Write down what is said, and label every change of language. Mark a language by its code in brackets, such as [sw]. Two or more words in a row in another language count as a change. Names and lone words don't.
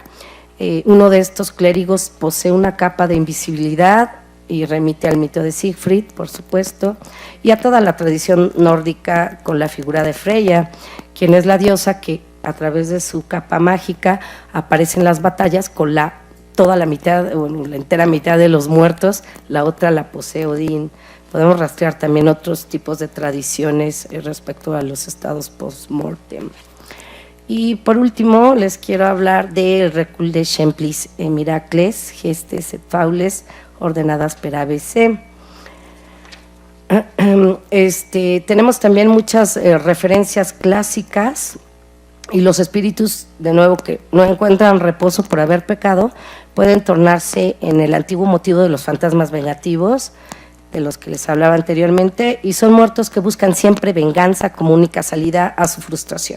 [es] Uno de estos clérigos posee una capa de invisibilidad y remite al mito de Siegfried, por supuesto, y a toda la tradición nórdica con la figura de Freya, quien es la diosa que a través de su capa mágica aparece en las batallas con toda la mitad, bueno, la entera mitad de los muertos, la otra la posee Odín. Podemos rastrear también otros tipos de tradiciones respecto a los estados post-mortem. Y por último, les quiero hablar del Recul de Exemplis Miracles, Gestes et Faules, ordenadas per ABC. Tenemos también muchas referencias clásicas, y los espíritus, de nuevo, que no encuentran reposo por haber pecado, pueden tornarse en el antiguo motivo de los fantasmas vengativos, de los que les hablaba anteriormente, y son muertos que buscan siempre venganza como única salida a su frustración.